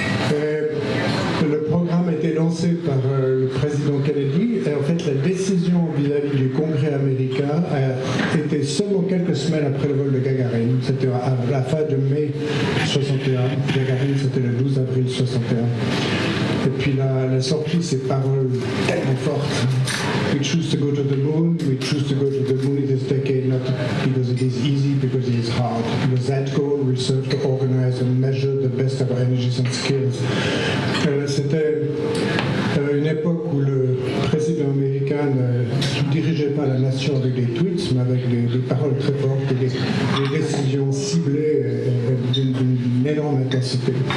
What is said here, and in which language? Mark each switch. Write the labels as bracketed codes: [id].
[fr] Le programme a été lancé par le président Kennedy et en fait la décision vis-à-vis du Congrès américain a été seulement quelques semaines après le vol de Gagarine. C'était à la fin de mai 61. Gagarine, c'était le 12 avril 61. Et puis la sortie, ces paroles tellement fortes. [en] We choose to go to the moon. We choose to go to the moon in this decade, not because it is easy, because it is hard. Because that goal will serve to organize and measure the best of our energies and skills. [fr] C'était une époque où le président américain ne dirigeait pas la nation avec des tweets, mais avec des paroles très fortes et des décisions ciblées d'une énorme intensité.